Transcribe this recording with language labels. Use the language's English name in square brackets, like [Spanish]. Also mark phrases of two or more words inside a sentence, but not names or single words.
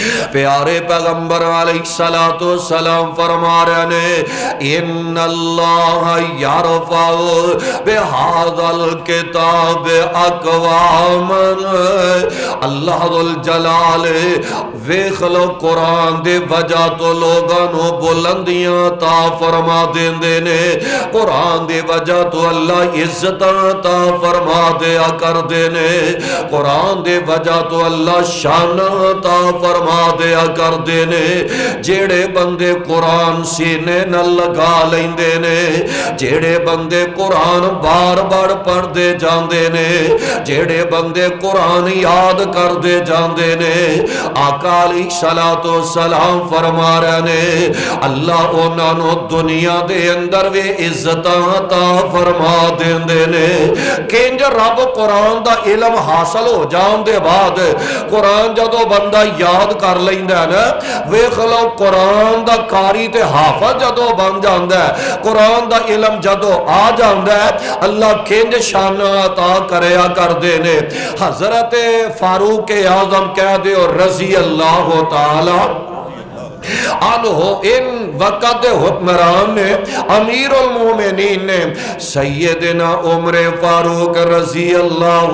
[Punjabi] پیارے پیغمبر [Arabic] علیہ السلام [Punjabi] فرما رہے نے [Arabic] ان اللہ یرفع بہذا الکتاب اقوام، [Punjabi] اللہ ذوالجلال ویکھ لو قرآن دے وجہ تو لوگاں نو بلندیاں عطا فرما دیندے نے، قرآن دے وجہ تو اللہ عزت عطا فرما دیا کر دینے، قرآن دے وجہ تو اللہ شان عطا فرما دیا کر دینے۔ جیڑے بندے قرآن سینے نہ لگا لیندے نے، جیڑے بندے قرآن بار بار پڑھ دے جاندے نے، جیڑے بندے قرآن یاد کر دے جاندے نے، آقا [Arabic] علیہ السلام [Punjabi] فرما رہے نے اللہ انہاں نو دنیا دے اندر وے عزت عطا فرما دیندے نے۔ کنج رب قرآن دا علم حاصل ہو جان دے بعد قرآن جدو بندہ یاد کر لیندا ہے نا، ویکھ لو قرآن دا قاری تے حافظ جدو بن جاندا ہے، قرآن دا علم جدو آ جاندا ہے، اللہ کنج شان عطا کریا کر دے نے۔ حضرت فاروق اعظم کہہ دے اور [Arabic] رضی اللہ تعالی عنہ [Punjabi] ان وقت حکمران نے، [Arabic] امیر المومنین [Punjabi] نے سیدنا عمر فاروق [Arabic] رضی اللہ